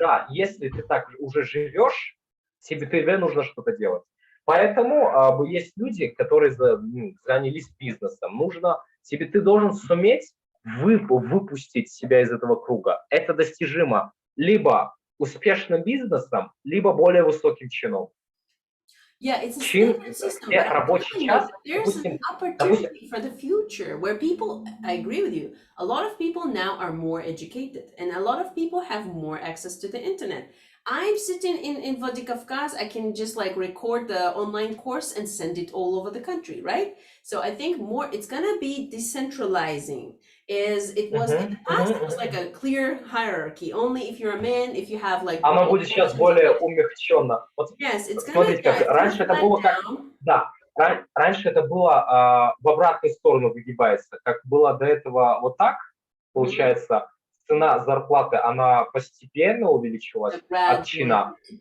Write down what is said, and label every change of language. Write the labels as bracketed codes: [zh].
[ru] Если ты так уже живешь, тебе нужно что-то делать. Поэтому есть люди, которые занялись бизнесом. Ты должен суметь выпустить себя из этого круга. Это достижимо либо успешным бизнесом, либо более высоким чином. [en] Yeah, it's a standard system. There's an opportunity for the future where people, I agree with you, a lot of people now are more educated and a lot of people have more access to the internet. I'm sitting in Vladikavkaz, I can just like record the online course and send it all over the country, right? So I think it's gonna be decentralizing. It was in the past, it was like a clear hierarchy. Only if you're a man, if you have like... [ru] Оно будет сейчас более умягченно. [en] Yes, it's gonna... [ru] Смотрите, как раньше это было как... Да, раньше это было в обратную сторону выгибается. Как было до этого вот так, получается, цена зарплаты, она постепенно увеличивалась от чина.